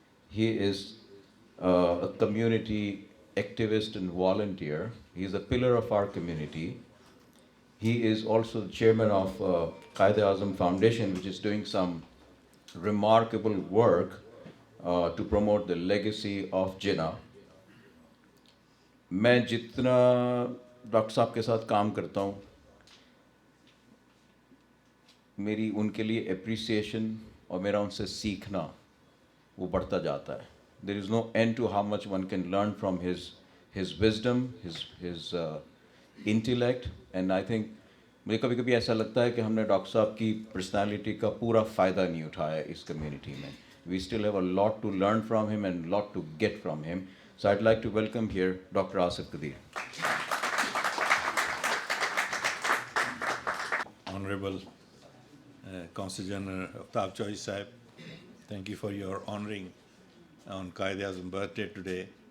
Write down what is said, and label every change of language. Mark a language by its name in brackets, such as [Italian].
[English] He is a community activist and volunteer. He's a pillar of our community. He is also the chairman of Quaid Azam Foundation, which is doing some remarkable work to promote the legacy of Jinnah. [Hindi] मैं जितना doctor साहब के साथ काम करता हूँ, मेरी उनके लिए एप्रिसिएशन और मेरा उनसे सीखना वो बढ़ता जाता है. [English] There is no end to how much one can learn from his wisdom, his intellect, and I think [Hindi] मुझे कभी कभी ऐसा लगता है कि हमने डॉक्टर साहब की पर्सनालिटी का पूरा फ़ायदा नहीं उठाया इस कम्युनिटी में. [English] We still have a lot to learn from him and a lot to get from him. So I'd like to welcome here Dr. Asif Qadir. Honorable Consul General Aftab Chowdhury Sahib, thank you for your honoring on Quaid Azam birthday today.